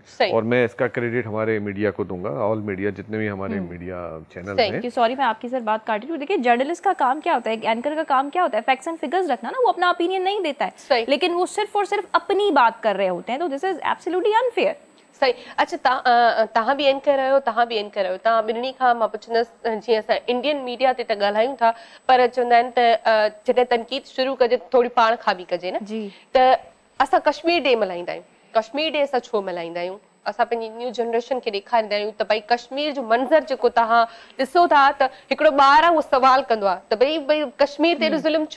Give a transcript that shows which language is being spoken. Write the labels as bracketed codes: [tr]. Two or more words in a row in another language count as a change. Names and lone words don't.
[ur] اور میں اس کا کریڈٹ ہمارے میڈیا کو دوں گا، [en] all media [ur] جتنے بھی ہمارے [en] media channel [ur] ہیں. سوری میں آپ کی سر بات کاٹ رہی ہوں. دیکھیں جرنلسٹ کا کام کیا ہوتا ہے، اینکر کا کام کیا ہوتا ہے؟ [en] facts and figures [ur] رکھنا نا. وہ اپنا اوپینین نہیں دیتا ہے لیکن وہ صرف اور صرف اپنی بات کر رہے ہوتے ہیں. [en] تو this is absolutely unfair. [ur] صحیح. [sd] اچھا तव्हां बि एन करे रहियो, तव्हां बि एन करे रहियो. तव्हां ॿिन्ही खां मां पुछंदसि, जीअं असां [en] Indian media [sd] ते त ॻाल्हायूं था, पर चवंदा आहिनि त जॾहिं तनक़ीद शुरू कजे थोरी पाण खां बि कजे न. त असां कश्मीर डे मल्हाईंदा आहियूं. कश्मीर डे असां छो मल्हाईंदा आहियूं? असां पंहिंजी [en] new generation [sd] खे ॾेखारींदा आहियूं त भई कश्मीर जो मंज़र जेको तव्हां ॾिसो था त हिकिड़ो ॿार आहे उहो सुवाल कंदो आहे त भई कश्मीर ते एॾो ज़ुल्म छो?